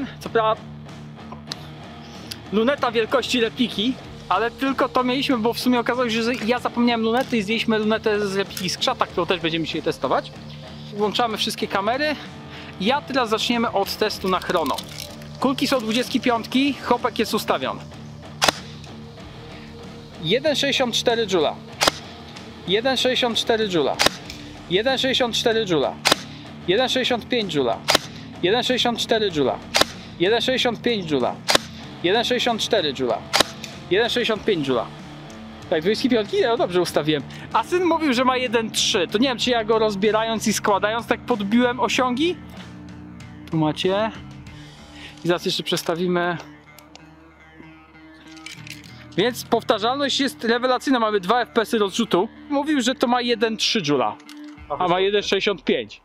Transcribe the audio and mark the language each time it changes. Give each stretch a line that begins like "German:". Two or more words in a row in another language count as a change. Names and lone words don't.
Polish: Co prawda luneta wielkości repliki, ale tylko to mieliśmy, bo w sumie okazało się, że ja zapomniałem lunety i zdjęliśmy lunetę z repliki Skrzata, którą też będziemy dzisiaj testować. Włączamy wszystkie kamery. Ja teraz zaczniemy od testu na chrono. Kulki są 25, chopek jest ustawiony. 1,64 Joule. 1,64 Joule. 1,64 Joule. 1,65 Joule. 1,64 Joule. 1,65 Joule. 1,64 Joule. 1,65 Joule. Tak, 25, no dobrze ustawiłem. A syn mówił, że ma 1,3. To nie wiem, czy ja go rozbierając i składając tak podbiłem osiągi. Tu macie. I zaraz jeszcze przestawimy. Więc powtarzalność jest rewelacyjna. Mamy 2 FPS-y rozrzutu. Mówił, że to ma 1,3 Joule, a ma 1,65.